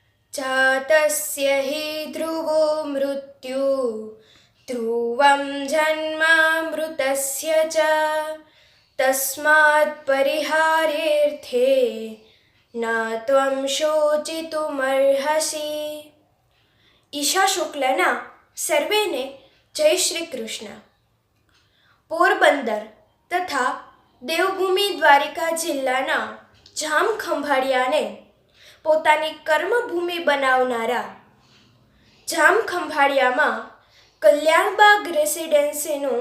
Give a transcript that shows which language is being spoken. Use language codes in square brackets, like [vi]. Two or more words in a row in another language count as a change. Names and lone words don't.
[sa] जातस्य हि ध्रुवो मृत्यु ध्रुवं जन्मामृतस्य च तस्मात् परिहारेऽर्थे न त्वं शोचितुमर्हसि। [gu] ઈશા શુક્લના સર્વેને જય શ્રી કૃષ્ણ। પોરબંદર તથા દેવભૂમિ દ્વારિકા જિલ્લાના જામખંભાળિયાને પોતાની કર્મભૂમિ બનાવનારા, જામખંભાળિયામાં કલ્યાણબાગ રેસિડેન્સીનું